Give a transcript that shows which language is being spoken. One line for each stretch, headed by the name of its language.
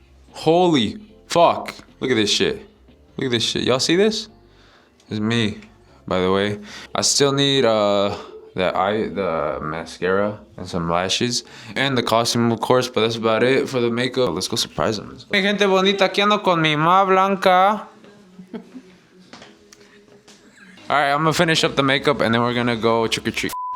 English: Holy fuck. Look at this shit. Look at this shit. Y'all see this? This is me, by the way. I still need the mascara and some lashes and the costume, of course, but that's about it for the makeup. Let's go surprise them.
Spanish: Hey, gente bonita, aquí ando con mi ma blanca.
English: All right, I'm gonna finish up the makeup and then we're gonna go trick or treat.